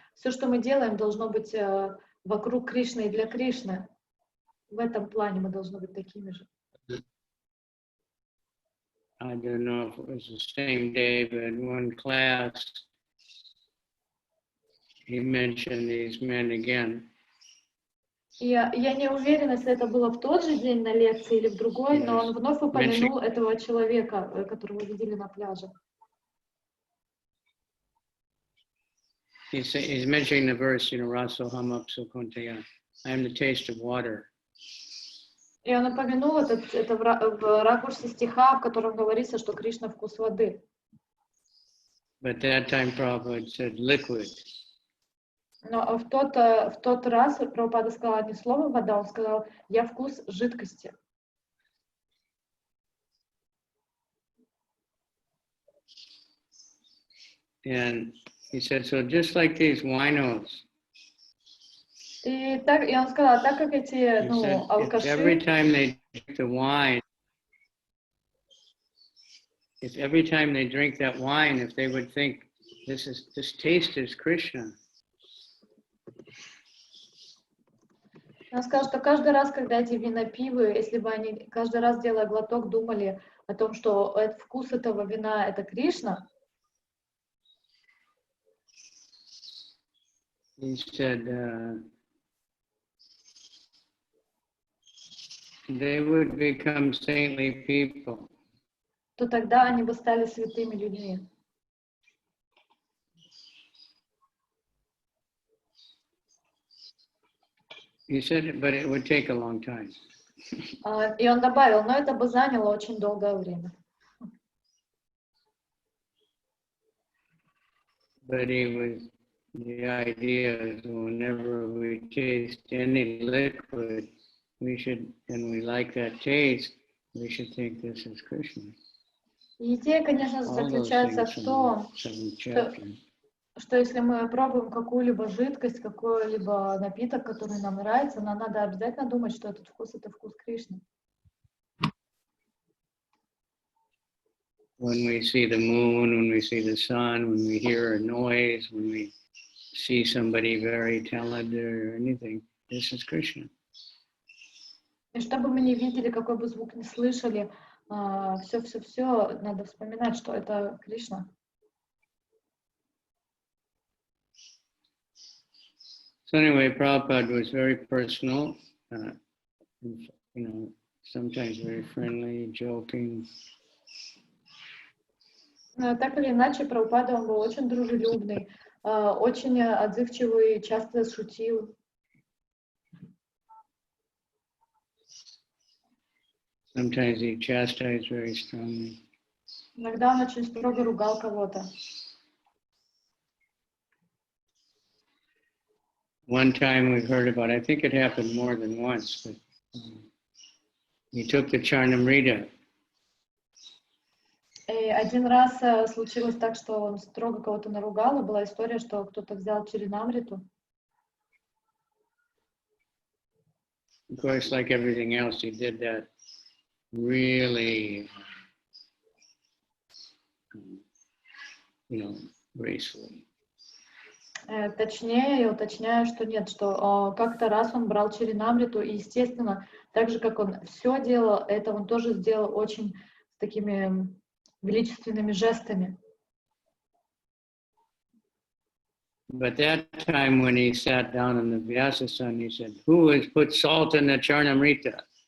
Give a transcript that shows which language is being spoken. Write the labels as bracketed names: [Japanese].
[Russian] Все, что мы делаем, должно быть вокруг Кришны и для Кришны. В этом плане мы должны быть такими же. [English] I don't know if it was the same day, but in one class, he mentioned these men again. [Russian] Я не уверена, если это было в тот же день на лекции или в другой, но он вновь упомянул этого человека, которого видели на пляже. [English] He's mentioning the verse, Raso Hamapso Kontaya. I am the taste of water. [Russian] И он упомянул это в ракурсе стиха, в котором говорится, что Кришна вкус воды. [English] But that time Prabhupada said liquid. [Russian] Но в тот раз Прабхупада сказал не слово вода, он сказал, я вкус жидкости. [English] And he said, so just like these winos. [Russian] И он сказал, так как эти алкаши. [English] Every time they drink the wine, if every time they drink that wine, if they would think this taste is Krishna. [Russian] Он сказал, что каждый раз, когда эти винопивы, если бы они каждый раз, делая глоток, думали о том, что вкус этого вина — это Кришна, [English] he said, they would become saintly people. [Russian] То тогда они бы стали святыми людьми. [English] He said, but it would take a long time. [Russian] И он добавил, но это бы заняло очень долгое время. [English] But the idea is whenever we taste any liquid, we should, and we like that taste, we should think this is Krishna. [Russian] И идея, конечно, заключается в том, что если мы пробуем какую-либо жидкость, какой-либо напиток, который нам нравится, нам надо обязательно думать, что этот вкус — это вкус Кришны. [English] When we see the moon, when we see the sun, when we hear a noise, when we see somebody very talented or anything, this is Krishna. [Russian] И чтобы мы не видели, какой бы звук ни слышали, все надо вспоминать, что это Кришна. [English] So anyway, Prabhupada was very personal, sometimes very friendly, joking. [Russian] Так или иначе, Прабхупада, он был очень дружелюбный, очень отзывчивый, часто шутил. [English] Sometimes he chastised very strongly. [Russian] Иногда он очень строго ругал кого-то. [English] One time we heard about, I think it happened more than once, but he took the Charnamrita. [Russian] И один раз случилось так, что он строго кого-то наругал, и была история, что кто-то взял Чаринамриту. [English] Of course, like everything else, he did that really, gracefully. [Russian] Точнее, я уточняю, что нет, что как-то раз он брал Чаринамриту, и, естественно, так же, как он все делал, это он тоже сделал очень с такими величественными жестами. [English] But that time when he sat down in the Vyasa-sun, he said, "Who has put salt in the Charnamrita?"